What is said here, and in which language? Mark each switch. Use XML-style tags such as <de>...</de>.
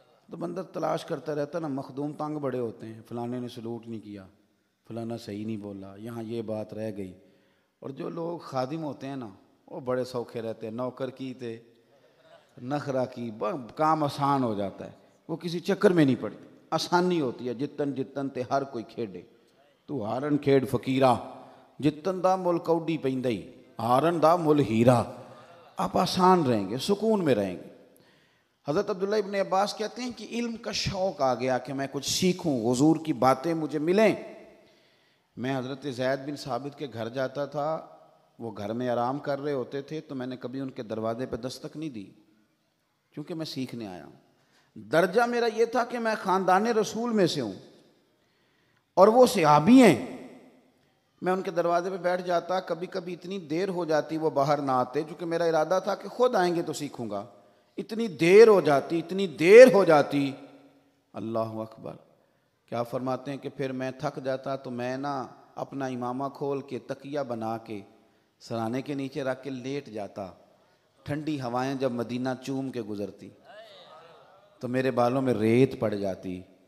<ur>تو بندہ تلاش کرتا رہتا نا. مخدوم تنگ بڑے ہوتے ہیں، فلانے نے سلوٹ نہیں کیا، فلانا صحیح نہیں بولا، یہاں یہ بات رہ گئی. اور جو لوگ خادم ہوتے ہیں نا وہ بڑے سوکھے رہتے ہیں.</ur> <pa>نوکر کی تے نخرہ کی،</pa> <ur>کام آسان ہو جاتا ہے. وہ کسی چکر میں نہیں پڑتی، آسانی ہوتی ہے.</ur> <pa>جتن جتن تے ہر کوئی کھیڈے، تو ہارن کھیڈ فقیرہ، جتن دا مل کوڈی پیندئی، ہارن دا مل ہیرا.</pa> <ur>آپ آسان رہیں گے، سکون میں رہیں گے. حضرت عبداللہ ابن عباس کہتے ہیں کہ علم کا شوق آ گیا کہ میں کچھ سیکھوں، حضور کی باتیں مجھے ملیں. میں حضرت زید بن ثابت کے گھر جاتا تھا، وہ گھر میں آرام کر رہے ہوتے تھے، تو میں نے کبھی ان کے دروازے پہ دستک نہیں دی، کیونکہ میں سیکھنے آیا ہوں. درجہ میرا یہ تھا کہ میں خاندان رسول میں سے ہوں اور وہ صحابی ہیں. میں ان کے دروازے پہ بیٹھ جاتا، کبھی کبھی اتنی دیر ہو جاتی وہ باہر نہ آتے، چونکہ میرا ارادہ تھا کہ خود آئیں گے تو سیکھوں گا. اتنی دیر ہو جاتی، اتنی دیر ہو جاتی. اللہ اکبر. کیا فرماتے ہیں کہ پھر میں تھک جاتا تو میں نا اپنا امامہ کھول کے تکیہ بنا کے سرانے کے نیچے رکھ کے لیٹ جاتا. ٹھنڈی ہوائیں جب مدینہ چوم کے گزرتی تو میرے بالوں میں ریت پڑ جاتی.</ur>